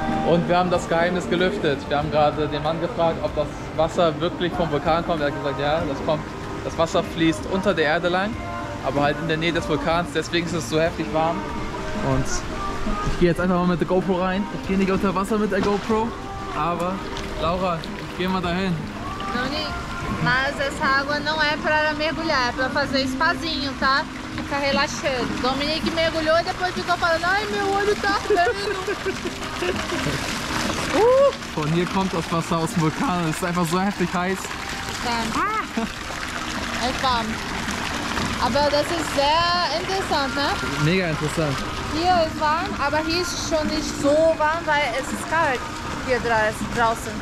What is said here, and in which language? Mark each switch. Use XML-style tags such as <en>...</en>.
<de>Und wir haben das Geheimnis gelüftet. Wir haben gerade den Mann gefragt, ob das Wasser wirklich vom Vulkan kommt. Er hat gesagt, ja, das Wasser fließt unter der Erde lang, aber halt in der Nähe des Vulkans. Deswegen ist es so heftig warm. Und ich gehe jetzt einfach mal mit der GoPro rein. Ich gehe nicht unter Wasser mit der GoPro, aber Laura, ich gehe mal dahin.</de> <pt>Noni, mas essa água não é para mergulhar, é para fazer spazinho, tá? Ficar relaxando. Dominique mergulhou e depois ficou falando, ai meu olho tá ardendo.</pt> <de>Von hier kommt das Wasser aus dem Vulkan. Es ist einfach so heftig heiß. É warm. Aber das ist sehr interessant, ne? Mega interessant. Hier ist warm, aber hier ist schon nicht so warm, weil es ist kalt hier draußen.</de>